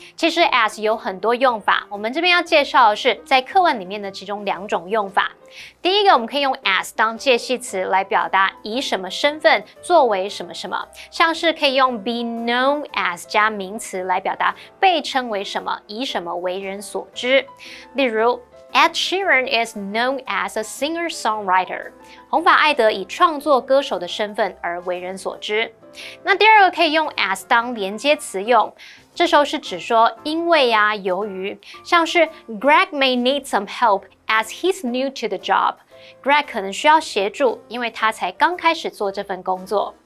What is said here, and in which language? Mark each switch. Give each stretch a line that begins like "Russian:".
Chinese: 其实 as 有很多用法，我们这边要介绍的是在课文里面的其中2种用法。第一个，我们可以用 as 当介系词来表达以什么身份作为什么什么，像是可以用
English: be known as
Chinese: 加名词来表达被称为什么，以什么为人所知。例如
English: Ed Sheeran is known as a singer-songwriter.
Chinese: 红发艾德以创作歌手的身份而为人所知。那第二个可以用 as 当连接词用，这时候是指说因为啊、由于，像是
English: Greg may need some help as he's new to the job.
Chinese: Greg 可能需要协助，因为他才刚开始做这份工作。